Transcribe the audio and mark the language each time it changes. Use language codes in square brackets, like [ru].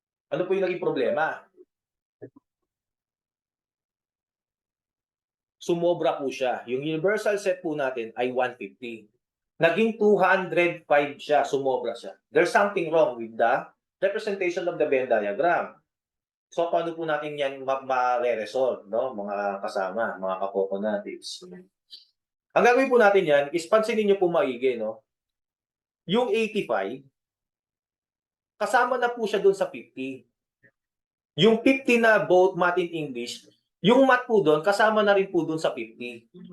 [tl] Ano po yung naging problema? Sumobra po siya. Yung universal set po natin ay 150. Naging 205 siya, sumobra siya. [en] There's something wrong with the representation of the Venn diagram. [tl] So, paano po natin yan ma-resolve, no? Mga kasama, mga kakokonatives. Ang gagawin po natin yan is pansinin nyo po maigi, no? Yung 85, kasama na po siya doon sa 50. Yung 50 na both math and English, yung math po doon, kasama na rin po doon sa 50.